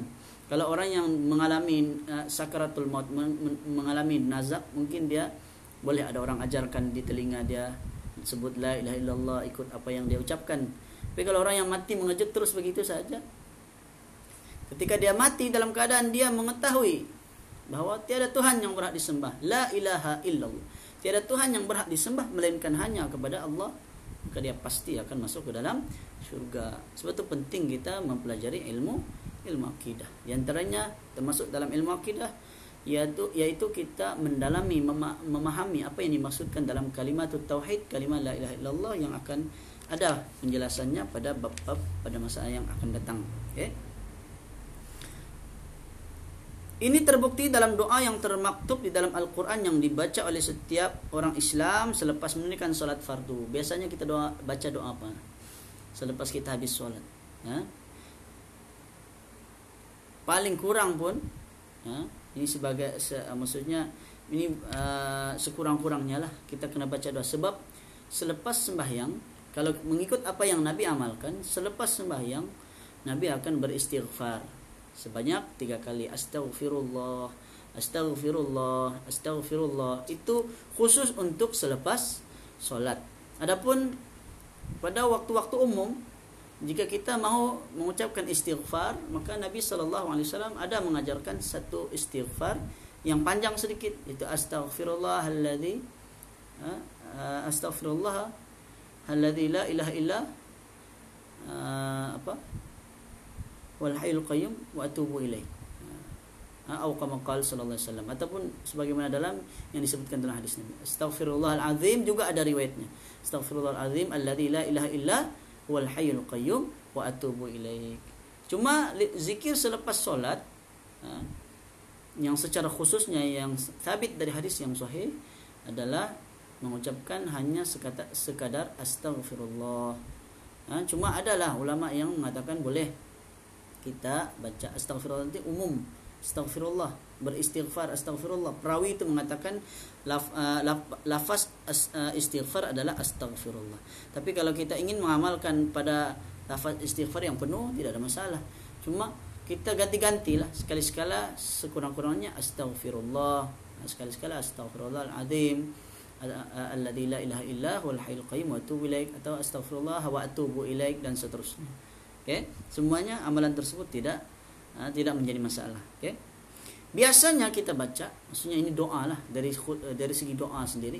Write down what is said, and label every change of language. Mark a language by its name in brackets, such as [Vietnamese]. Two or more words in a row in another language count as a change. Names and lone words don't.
[Malay] Kalau orang yang mengalami sakaratul maut, mengalami nazak, mungkin dia boleh ada orang ajarkan di telinga dia, sebut [Arabic] لا إله إلا الله, [Malay] ikut apa yang dia ucapkan. Tapi kalau orang yang mati mengejut terus begitu saja, ketika dia mati dalam keadaan dia mengetahui bahawa tiada Tuhan yang berhak disembah, [Arabic] لا إله إلا الله, [Malay] tiada Tuhan yang berhak disembah melainkan hanya kepada Allah, maka dia pasti akan masuk ke dalam syurga. Sebab itu penting kita mempelajari ilmu akidah. Di antaranya termasuk dalam ilmu akidah yaitu kita mendalami, memahami apa yang dimaksudkan dalam kalimat tauhid, kalimat [Arabic] لا إله إلا الله, [Malay] yang akan ada penjelasannya pada bab-bab pada masa yang akan datang. Okay? Ini terbukti dalam doa yang termaktub di dalam Al-Quran yang dibaca oleh setiap orang Islam selepas menunaikan solat fardu. Biasanya kita baca doa apa? Selepas kita habis solat. Paling kurang pun, ini maksudnya ini sekurang-kurangnya lah kita kena baca doa. Sebab selepas sembahyang, kalau mengikut apa yang Nabi amalkan, selepas sembahyang Nabi akan beristighfar sebanyak 3 kali. [Arabic] أستغفر الله، أستغفر الله، أستغفر الله. [Malay] Itu khusus untuk selepas solat. Adapun pada waktu-waktu umum, jika kita mahu mengucapkan istighfar, maka Nabi SAW ada mengajarkan satu istighfar yang panjang sedikit, itu [Arabic] أستغفر الله الذي لا إله إلا والحي القيوم وأتوب إليه, [Malay] atau [Arabic] كما قال صلى الله عليه وسلم, [Malay] ataupun sebagaimana dalam yang disebutkan dalam hadis Nabi. [Arabic] أستغفر الله العظيم [Malay] juga ada riwayatnya, [Arabic] أستغفر الله العظيم الذي لا إله إلا والحي القيوم وأتوب إليك. [Malay] Cuma zikir selepas solat yang secara khususnya yang sabit dari hadis yang sahih adalah mengucapkan hanya sekadar astaghfirullah. Cuma adalah ulama yang mengatakan boleh kita baca astaghfirullah itu umum, astaghfirullah, beristighfar astaghfirullah. Perawi itu mengatakan lafaz istighfar adalah astaghfirullah. Tapi kalau kita ingin mengamalkan pada lafaz istighfar yang penuh, tidak ada masalah. Cuma kita ganti-gantilah, sekali-sekala sekurang-kurangnya astaghfirullah, sekali-sekala [Arabic] أستغفر الله العظيم الذي لا إله إلا هو الحي القيوم وأتوب إليك, [Malay] atau [Arabic] أستغفر الله وأتوب إليك, [Malay] dan seterusnya. Okey, semuanya amalan tersebut tidak menjadi masalah. Okey. Biasanya kita baca, maksudnya ini doa lah, dari segi doa sendiri.